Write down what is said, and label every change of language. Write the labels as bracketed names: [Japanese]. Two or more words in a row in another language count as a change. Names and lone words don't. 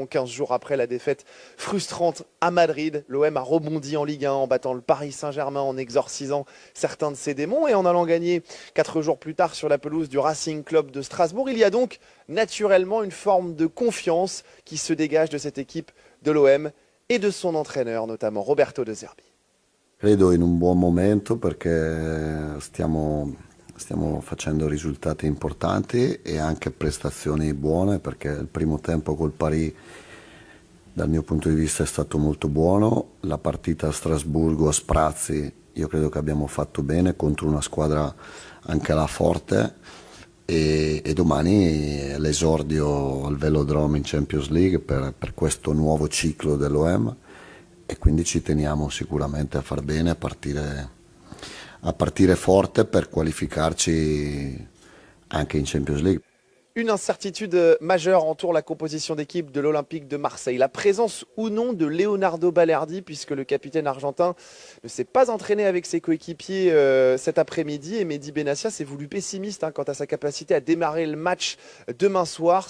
[French] 15 jours après la défaite frustrante à Madrid, l'OM a rebondi en Ligue 1 en battant le Paris Saint-Germain, en exorcisant certains de ses démons et en allant gagner 4 jours plus tard sur la pelouse du Racing Club de Strasbourg. Il y a donc naturellement une forme de confiance qui se dégage de cette équipe de l'OM e de son entraîneur, notamment Roberto De Zerbi. [Italian] Credo in un buon momento perché stiamo facendo risultati importanti e anche prestazioni buone, perché il primo tempo col Paris dal mio punto di vista è stato molto buono. La partita a Strasburgo a sprazzi io credo che abbiamo fatto bene contro una squadra anche là forte, e domani l'esordio al Velodrome in Champions League per questo nuovo ciclo dell'OM, e quindi ci teniamo sicuramente a far bene, a partire forte per qualificarci anche in Champions League. [French] Une incertitude majeure entoure la composition d'équipe de l'Olympique de Marseille. La présence ou non de Leonardo Balerdi, puisque le capitaine argentin ne s'est pas entraîné avec ses coéquipiers cet après-midi. Et Mehdi Benassia s'est voulu pessimiste quant à sa capacité à démarrer le match demain soir.